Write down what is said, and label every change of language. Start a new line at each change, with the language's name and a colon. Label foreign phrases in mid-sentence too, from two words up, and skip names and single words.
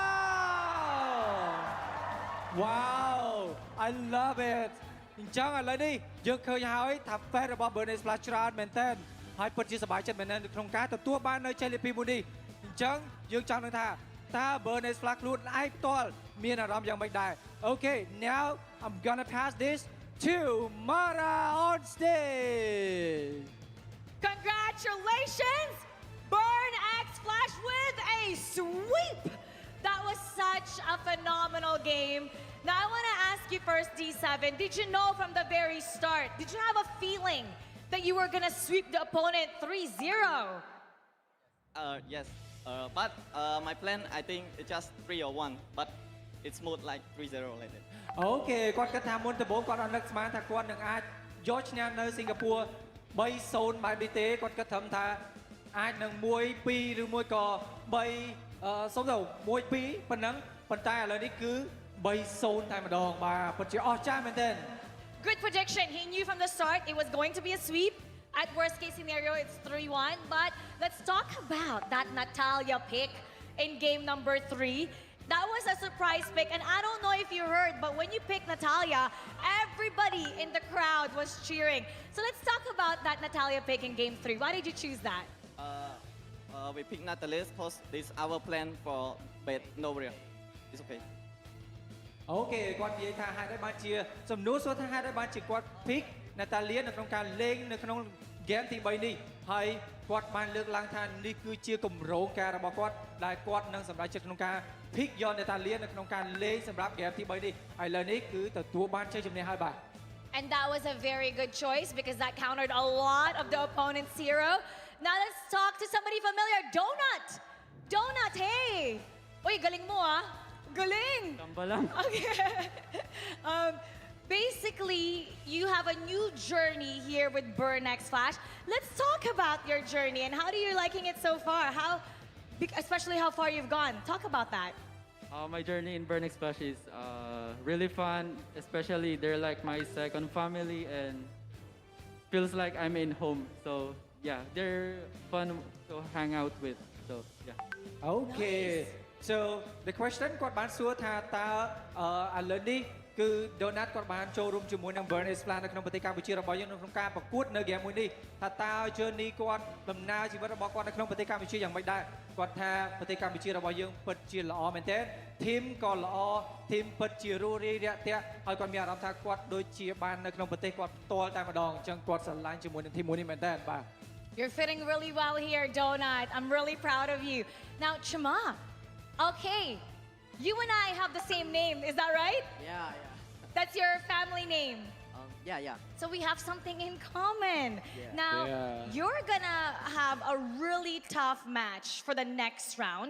English: Wow I love it
Khmer: អញ្ចឹងឥឡូវនេះយើងឃើញហើយថា fan របស់ Burning Splash ច្រើនមែនតើហើយពិតជាសប្បាយចិត្តមែនទែនក្នុងការទទួលបាននៅជ័យលាភីមួយនេះអញ្ចឹងយើងចង់នឹងថាតើ Burning Splash ខ្លួនឯងផ្ទាល់មានអារម្មណ៍យ៉ាងម៉េចដែរ
English: Okay now I'm gonna pass this to Murah on stage Congratulations Burn X Flash with a sweep that was such a phenomenal game Now I want to ask you first D7 did you know from the very start did you have a feeling that you were gonna sweep the opponent 3-0 Yes but my plan I think it's just 3 or 1 but it's smooth like 3-0 like that
Khmer: អូខេគាត់គិតថាមុនដំបូងគាត់អត់នឹកស្មានថាគាត់នឹងអាចយកឈ្នះនៅសិង្ហបុរី 3-0 បែបនេះទេគាត់គិតត្រឹមថាអាចនឹង 1-2 ឬមួយក៏3 សុំទៅ 1-2 ប៉ុណ្ណឹងប៉ុន្តែឥឡូវនេះគឺ 3-0 តែម្ដងបាទពិតជាអស្ចារ្យមែនទែន
English: Good prediction he knew from the start it was going to be a sweep At worst case scenario, it's 3-1. But let's talk about that Natalia pick in game number 3. That was a surprise pick. And I don't know if you heard, but when you picked Natalia, everybody in the crowd was cheering. So let's talk about that Natalia pick in game 3. Why did you choose that? We picked Natalia because this is our plan for bet Nobria. It's okay.
Khmer: អូខេគាត់និយាយថាហេតុអីបានជាសំណួរសួរថាហេតុអីបានជាគាត់ pick Natalia នៅក្នុងការលេងនៅក្នុង game ទី 3 នេះហើយគាត់បានលើកឡើងថានេះគឺជាគម្រោងការរបស់គាត់ដែលគាត់នឹងសម្រេចចិត្តក្នុងការ pick យក Natalia នៅក្នុងការលេងសម្រាប់ game ទី 3 នេះហើយឥឡូវនេះគឺទទួលបានជ័យជំនះហើយបាទ
English: And that was a very good choice because that countered a lot of the opponent's hero. Now let's talk to somebody familiar. Donut! Donut,
Filipino: hey! Uy, galing mo ah. Galing! Kambalang.
English: Okay. Basically, you have a new journey here with Burn X Flash. Let's talk about your journey and how are you liking it so far? Especially how far you've gone. Talk about that. My journey in Burn X Flash is really fun. Especially they're like my second family and feels like I'm in home. So yeah, they're fun to hang out with. So yeah. Okay. So the question
Khmer: គាត់បានសួរថាតើឥឡូវនេះគឺ Donut គាត់បានចូលរួមជាមួយនឹង Burn X Flash នៅក្នុងប្រទេសកម្ពុជារបស់យើងក្នុងការប្រកួតនៅ game មួយនេះថាតើ journey គាត់ដំណើរជីវិតរបស់គាត់នៅក្នុងប្រទេសកម្ពុជាយ៉ាងម៉េចដែរគាត់ថាប្រទេសកម្ពុជារបស់យើងពិតជាល្អមែនទែន team ក៏ល្អ team ពិតជារស់រាយរាក់ទាក់ហើយគាត់មានអារម្មណ៍ថាគាត់ដូចជាបាននៅក្នុងប្រទេសគាត់ផ្ទាល់តែម្ដងអញ្ចឹងគាត់ស្រឡាញ់ជាមួយនឹង team មួយនេះមែនទែនបាទ
English: You're fitting really well here, Donut. I'm really proud of you. Now, Chima, okay, you and I have the same name, is that right? Yeah. That's your family name? Yeah. So we have something in common. Yeah. Now, you're gonna have a really tough match for the next round.